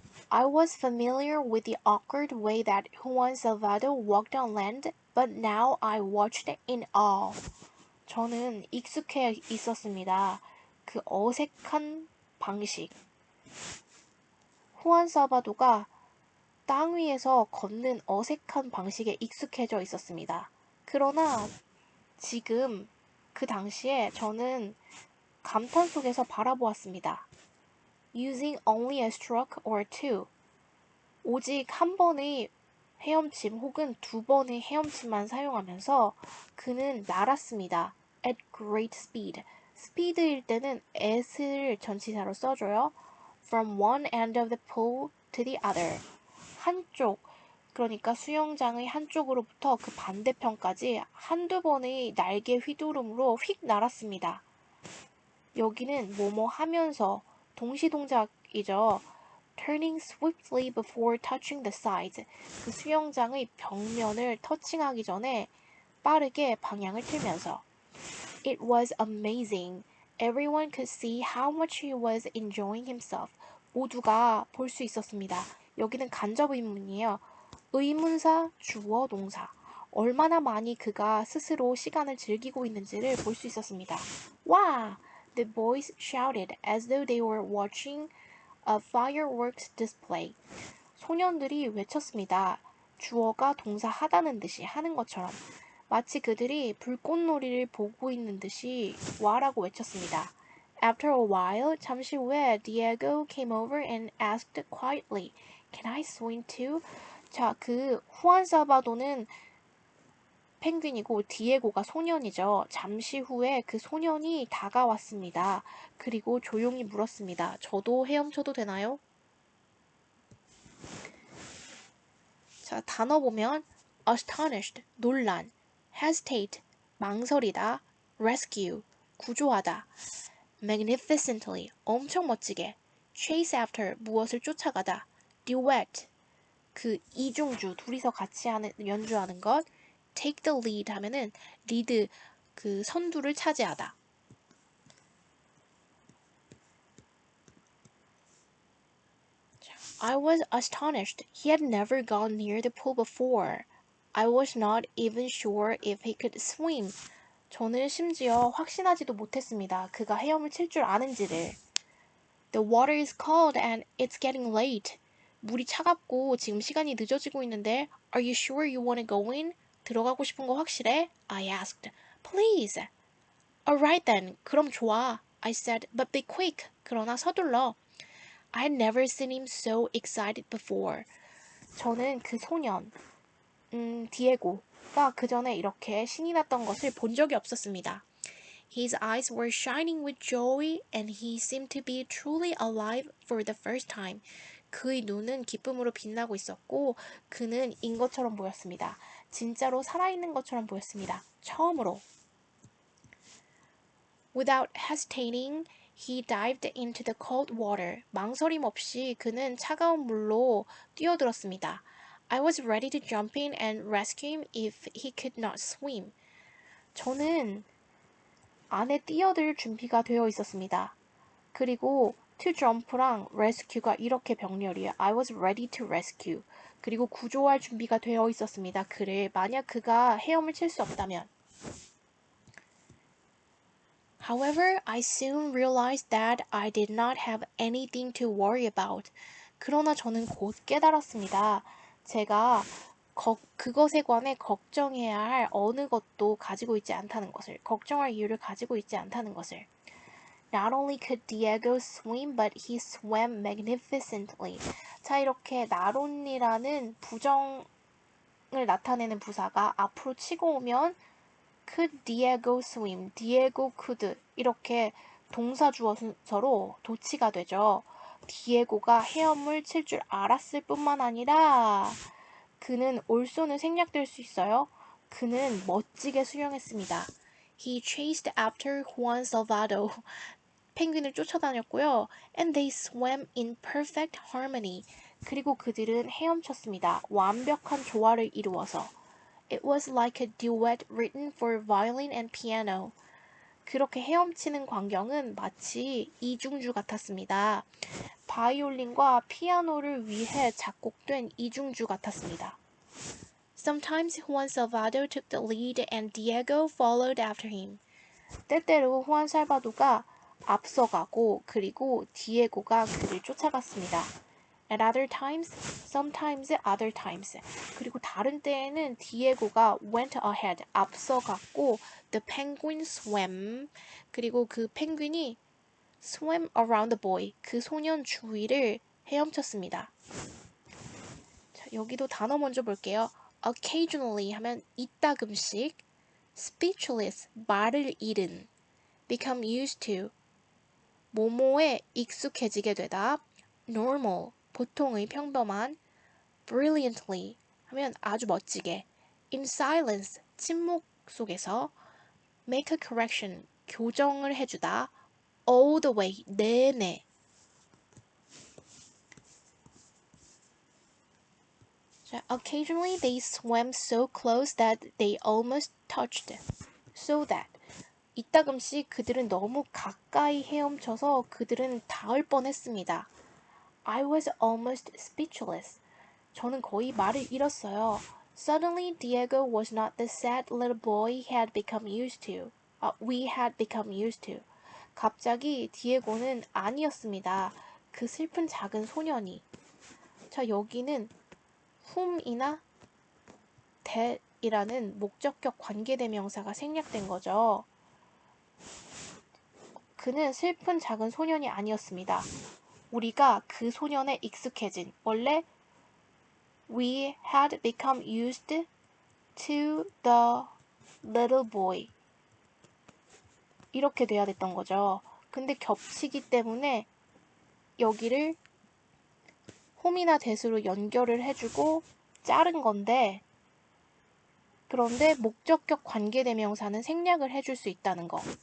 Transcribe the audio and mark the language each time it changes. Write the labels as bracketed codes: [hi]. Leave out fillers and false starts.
[en] I was familiar with the awkward way that Juan Salvador walked on land, but now I watched in awe. [ko] 저는 익숙해 있었습니다. 그 어색한 방식. 후안 살바도가 땅 위에서 걷는 어색한 방식에 익숙해져 있었습니다. 그러나 지금 그 당시에 저는 감탄 속에서 바라보았습니다. [en] Using only a stroke or two. [ko] 오직 한 번의 헤엄침 혹은 두 번의 헤엄침만 사용하면서 그는 날았습니다. [en] At great speed. [ko] speed일 때는 at을 전치사로 써줘요. [en] From one end of the pool to the other. [ko] 한쪽, 그러니까 수영장의 한쪽으로부터 그 반대편까지 한두 번의 날개 휘두름으로 휙 날았습니다. 여기는 뭐뭐 하면서 동시동작이죠. [en] Turning swiftly before touching the sides. [ko] 그 수영장의 벽면을 터칭하기 전에 빠르게 방향을 틀면서. [en] It was amazing. Everyone could see how much he was enjoying himself. [ko] 모두가 볼 수 있었습니다. 여기는 간접 의문이에요. 의문사, 주어, 동사. 얼마나 많이 그가 스스로 시간을 즐기고 있는지를 볼 수 있었습니다. 와! [en] The boys shouted as though they were watching a fireworks display. [ko] 소년들이 외쳤습니다. 주어가 동사 하다는 듯이 하는 것처럼. 마치 그들이 불꽃놀이를 보고 있는 듯이 와라고 외쳤습니다. [en] After a while, [ko] 잠시 후에 [en] Diego came over and asked quietly, Can I swim too? [ko] 자, 그 후안 사바도는 펭귄이고 디에고가 소년이죠. 잠시 후에 그 소년이 다가왔습니다. 그리고 조용히 물었습니다. 저도 헤엄쳐도 되나요? 자, 단어 보면 astonished, 놀란, hesitate, 망설이다, rescue, 구조하다, magnificently, 엄청 멋지게, chase after, 무엇을 쫓아가다, duet, 그 이중주, 둘이서 같이 연주하는 것, take the lead 하면은 리드, 그 선두를 차지하다. [en] I was astonished. He had never gone near the pool before. I was not even sure if he could swim. [ko] 저는 심지어 확신하지도 못했습니다. 그가 헤엄을 칠 줄 아는지를. [en] The water is cold and it's getting late. [ko] 물이 차갑고 지금 시간이 늦어지고 있는데 [en] Are you sure you want to go in? [ko] 들어가고 싶은 거 확실해? [en] I asked. Please. Alright then. [ko] 그럼 좋아. [en] I said, but be quick. [ko] 그러나 서둘러. [en] I had never seen him so excited before. [ko] 저는 그 소년, 디에고가 그 전에 이렇게 신이 났던 것을 본 적이 없었습니다. [en] His eyes were shining with joy and he seemed to be truly alive for the first time. [ko] 그의 눈은 기쁨으로 빛나고 있었고 그는 인 것처럼 보였습니다. 진짜로 살아있는 것처럼 보였습니다. 처음으로. [en] Without hesitating, he dived into the cold water. [ko] 망설임 없이 그는 차가운 물로 뛰어들었습니다. [en] I was ready to jump in and rescue him if he could not swim. [ko] 저는 안에 뛰어들 준비가 되어 있었습니다. 그리고 to jump랑 rescue가 이렇게 병렬이에요. [en] I was ready to rescue. [ko] 그리고 구조할 준비가 되어 있었습니다. 그를 만약 그가 헤엄을 칠 수 없다면. [en] However, I soon realized that I did not have anything to worry about. [ko] 그러나 저는 곧 깨달았습니다. 제가 그것에 관해 걱정해야 할 어느 것도 가지고 있지 않다는 것을, 걱정할 이유를 가지고 있지 않다는 것을. [en] Not only could Diego swim, but he swam magnificently. [ko] 자, 이렇게 나론이라는 부정을 나타내는 부사가 앞으로 치고 오면 [en] could Diego swim, Diego could [ko] 이렇게 동사 주어서로 도치가 되죠. 디에고가 헤엄을 칠 줄 알았을 뿐만 아니라 그는 올소는 생략될 수 있어요. 그는 멋지게 수영했습니다. [en] He chased after Juan Salvado. [ko] 펭귄을 쫓아다녔고요. [en] And they swam in perfect harmony. [ko] 그리고 그들은 헤엄쳤습니다. 완벽한 조화를 이루어서. [en] It was like a duet written for violin and piano. [ko] 그렇게 헤엄치는 광경은 마치 이중주 같았습니다. 바이올린과 피아노를 위해 작곡된 이중주 같았습니다. [en] Sometimes Juan Salvador took the lead and Diego followed after him. [ko] 때때로 후안 살바도가 앞서가고 그리고 디에고가 그를 쫓아갔습니다. [en] At other times, sometimes other times. [ko] 그리고 다른 때에는 디에고가 [en] went ahead, [ko] 앞서갔고 [en] the penguin swam. [ko] 그리고 그 펭귄이 [en] swam around the boy, [ko] 그 소년 주위를 헤엄쳤습니다. 자, 여기도 단어 먼저 볼게요. Occasionally 하면 이따금씩, speechless, 말을 잃은, become used to, 뭐뭐에 익숙해지게 되다, normal, 보통의 평범한, brilliantly 하면 아주 멋지게, in silence, 침묵 속에서, make a correction, 교정을 해주다, all the way, 내내. [en] 자, occasionally they swam so close that they almost touched, so that. [ko] 이따금씩 그들은 너무 가까이 헤엄쳐서 그들은 닿을 뻔했습니다. [en] I was almost speechless. [ko] 저는 거의 말을 잃었어요. [en] Suddenly, Diego was not the sad little boy he had become used to. We had become used to. [ko] 갑자기 디에고는 아니었습니다. 그 슬픈 작은 소년이. 자, 여기는 whom이나 that이라는 목적격 관계대명사가 생략된 거죠. 그는 슬픈 작은 소년이 아니었습니다. 우리가 그 소년에 익숙해진, 원래 [en] we had become used to the little boy. [ko] 이렇게 돼야 됐던 거죠. 근데 겹치기 때문에 여기를 홈이나 대수로 연결을 해주고 자른 건데, 그런데 목적격 관계대명사는 생략을 해줄 수 있다는 거.